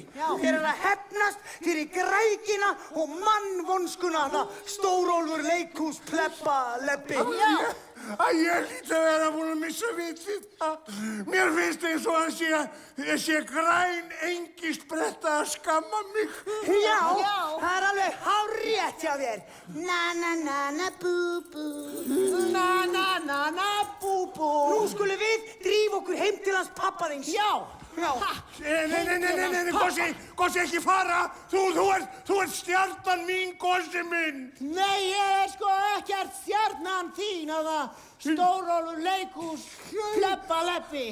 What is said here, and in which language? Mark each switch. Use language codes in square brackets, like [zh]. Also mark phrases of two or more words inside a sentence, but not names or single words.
[is] Þér er að hefnast fyrir grækina og mannvonskuna, það Stórólfur leikhús plebba lebbi. Ég hlýt að vera búin að missa vitið. Mér finnst eins og hann sé græn engisbretta að skamma mig. Já, það er alveg hárrétt hjá þér. Na-na-na-na-bú-bú. Na-na-na-na-bú-bú. Nú skulum við drífa okkur heim til hans pappa þíns. Já. Nei, Gosi, ekki fara. Þú ert stjarnan mín, Gosi minn. Nei, ég er sko ekkert stjarnan þín eða Stórólfur leikhús plebba lebbi.